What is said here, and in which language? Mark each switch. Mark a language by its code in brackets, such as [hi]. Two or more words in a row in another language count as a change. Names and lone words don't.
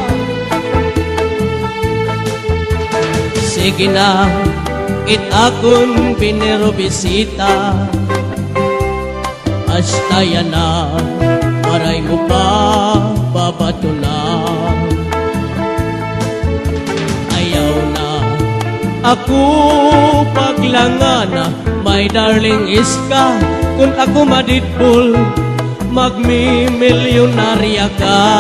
[war] Sige na, akong pinerobisita, basta yan na, waray mo pa babato na. Ayaw na ako paglangana, [en] my darling iska, [war] kung ako madidpul, magmi-milyonarya ka.